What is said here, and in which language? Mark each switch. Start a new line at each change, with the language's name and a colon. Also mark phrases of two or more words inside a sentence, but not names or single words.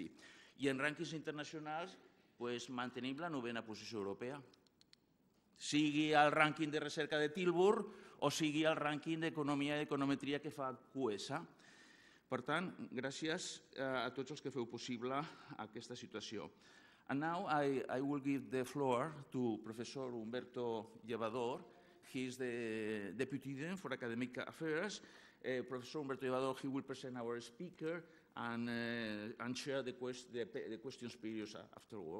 Catalan: I en rànquings internacionals mantenim la 9a posició europea. Sigui el rànquing de recerca de Tilburg o sigui el rànquing d'economia i econometria que fa QS. Per tant, gràcies a tots els que feu possible aquesta situació.
English: And now I will give the floor to Professor Humberto Llevador. He is the Deputy Dean for Academic Affairs. Professor Humberto Llevador, he will present our speaker and share the questions periods afterward.